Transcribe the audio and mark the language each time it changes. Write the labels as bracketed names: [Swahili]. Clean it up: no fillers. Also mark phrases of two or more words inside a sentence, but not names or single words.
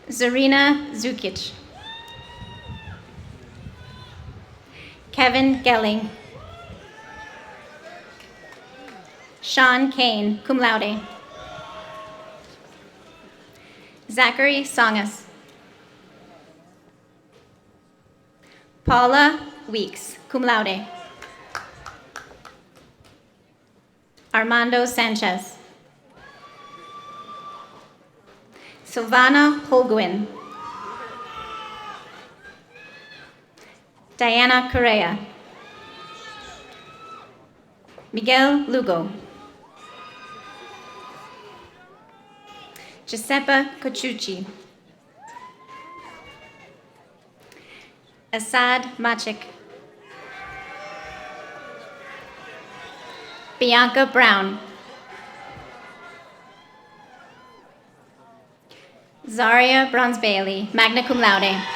[English] Zarina Zukic. Kevin Gelling. Sean Kane, [Latin] cum laude. [English] Zachary Songas. Paula Weeks, [Latin] cum laude. [English] Armando Sanchez. Silvana Holguin. Diana Correa. Miguel Lugo. Giuseppe Cochucci. Assad Machik. Bianca Brown. Zaria Bronze-Bailey, [Latin] magna cum laude.